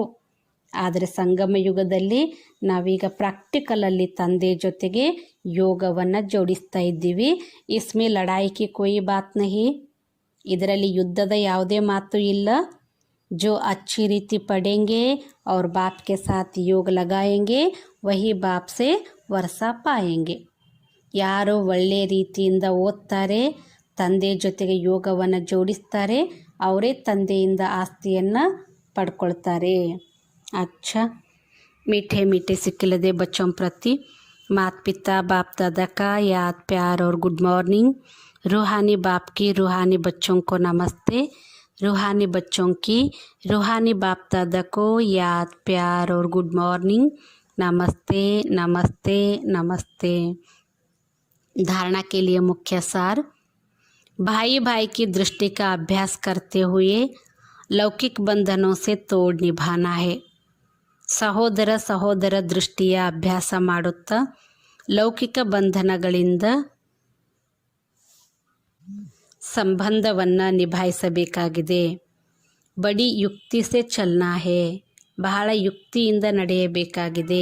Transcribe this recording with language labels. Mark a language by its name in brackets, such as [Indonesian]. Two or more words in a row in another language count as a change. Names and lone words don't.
[Kannada] ಆದರೆ ಸಂಗಮ ಯುಗದಲ್ಲಿ ನಾವೀಗ ಪ್ರಾಕ್ಟಿಕಲಲ್ಲಿ ತಂದೆ ಜೊತೆಗೆ ಯೋಗವನ್ನು ಜೋಡಿಸ್ತಾ ಇದ್ದೀವಿ. [Hindi] इसमें लड़ाई की कोई बात नहीं, [Kannada] ಇದರಲ್ಲಿ ಯುದ್ಧದ ಯಾವುದೇ ಮಾತು ಇಲ್ಲ. [Hindi] जो अच्छी रीति पढ़ेंगे और बाप के साथ योग लगाएंगे वही बाप से वर्षा पाएंगे. [Kannada] ಯಾರು ಒಳ್ಳೆಯ ರೀತಿಯಿಂದ ಓದ್ತಾರೆ, ತಂದೆ ಜೊತೆಗೆ ಯೋಗವನ್ನು ಜೋಡಿಸ್ತಾರೆ, ಅವರೇ ತಂದೆಯಿಂದ ಆಸ್ತಿಯನ್ನು ಪಡ್ಕೊಳ್ತಾರೆ. [Hindi] अच्छा, मीठे मीठे सिक्किलदे बच्चों प्रति माता पिता बाप दादा का याद प्यार और [English] good morning. [Hindi] रूहानी बाप की रूहानी बच्चों को नमस्ते. रूहानी बच्चों की रूहानी बाप दादा को याद प्यार और [English] good morning. [Hindi] नमस्ते नमस्ते नमस्ते. धारणा के लिए मुख्य सार. भाई भाई की दृष्टि का अभ्यास करते हुए लौकिक बंधनों से तोड़ निभाना है. [Kannada] ಸಹೋದರ ಸಹೋದರ ದೃಷ್ಟಿಯ ಅಭ್ಯಾಸ ಮಾಡುತ್ತಾ ಲೌಕಿಕ ಬಂಧನಗಳಿಂದ ಸಂಬಂಧವನ್ನು ನಿಭಾಯಿಸಬೇಕಾಗಿದೆ. [Hindi] बड़ी युक्ति से चलना है, [Kannada] ಬಹಳ ಯುಕ್ತಿಯಿಂದ ನಡೆಯಬೇಕಾಗಿದೆ.